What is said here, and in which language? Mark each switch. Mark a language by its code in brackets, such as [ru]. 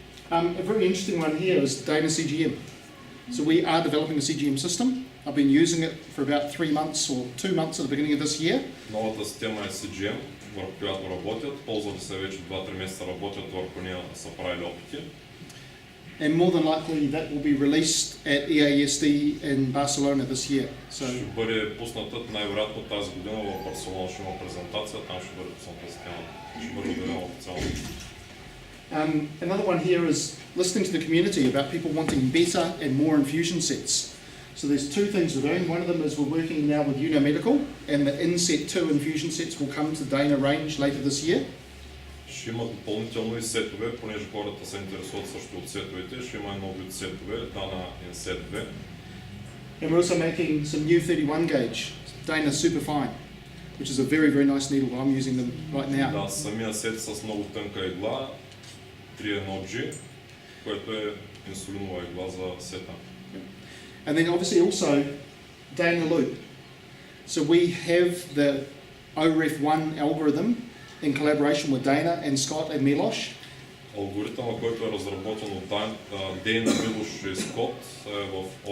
[en] A very interesting one here is Dana CGM. So we are developing a CGM system. I've been using it for about 3 months or 2 months at the beginning of this year. [bg] Новата система е CGM, върху която работят. Ползвали се вече 2-3 месеца работят върху нея, са правили опити. [en] And more than likely that will be released at EASD in Barcelona this year. So [bg] ще бъде пусната най-вероятно тази година в Барселона, ще има презентация, там ще бъде пусната система, ще бъде обявена официално. [en] Another one here is listening to the community about people wanting better and more infusion sets. So there's 2 things we're doing. One of them is we're working now with Uno Medical, and the Inset 2 infusion sets will come to Dana range later this year. [bg] Ще има допълнително и сетове, понеже хората се интересуват също от сетовете. Ще има едно вид сетове, Dana Inset 2. [en] And we're also making some new 31 gauge, Dana Superfine, which is a very, very nice needle. I'm using them right now. [bg] Да, самия сет с много тънка игла, 3.1G, което е инсулинова игла за сета. [en] And then obviously also Dana Loop. So we have the OREF1 algorithm in collaboration with Dana and Scott and Milosh. [bg] Алгоритъмът, който е разработен от Дейна, Милош и Скот в